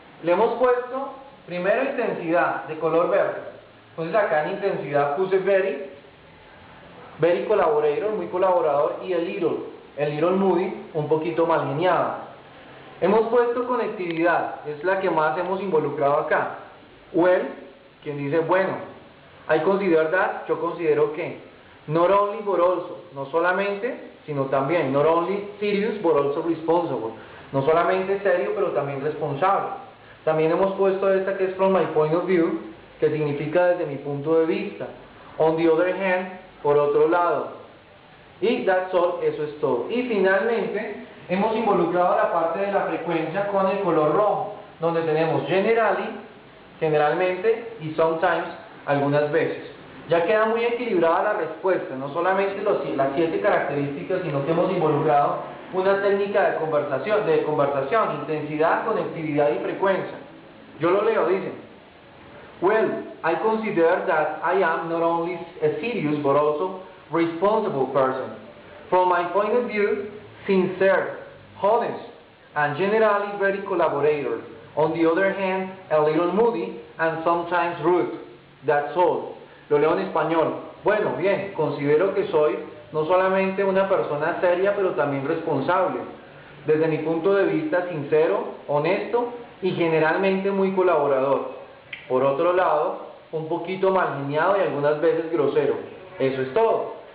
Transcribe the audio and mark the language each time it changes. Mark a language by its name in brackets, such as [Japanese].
[Spanish] Le hemos puesto primero intensidad de color verde. Entonces acá en intensidad puse [English] very collaborator, [Spanish] muy colaborador, y el [English] little moody, [Spanish] un poquito mal geniado. Hemos puesto conectividad, es la que más hemos involucrado acá. [English] Well, [Spanish] quien dice bueno. [English] I consider that, [Spanish] yo considero que. [English] Not only but also, [Spanish] no solamente, sino también. [English] Not only serious but also responsible. [Spanish] No solamente serio, pero también responsable. También hemos puesto esta que es [English] from my point of view, [Spanish] que significa desde mi punto de vista. [English] On the other hand, [Spanish] por otro lado. Y [English] that's all, [Spanish] eso es todo. Y finalmente, hemos involucrado la parte de la frecuencia con el color rojo, donde tenemos [English] generally, [Spanish] generalmente, y [English] sometimes, [Spanish] algunas veces. Ya queda muy equilibrada la respuesta, no solamente las 7 características, sino que hemos involucrado una técnica de conversación, intensidad, conectividad y frecuencia. Yo lo leo, dice, [English] well, I consider that I am not only a serious but also responsible person. From my point of view, sincere, honest, and generally very collaborator. On the other hand, a little moody and sometimes rude. That's all. [Spanish] Lo leo en español. Bueno, bien, considero que soy no solamente una persona seria, pero también responsable. Desde mi punto de vista, sincero, honesto y generalmente muy colaborador. Por otro lado, un poquito mal geniado y algunas veces grosero. Eso es todo.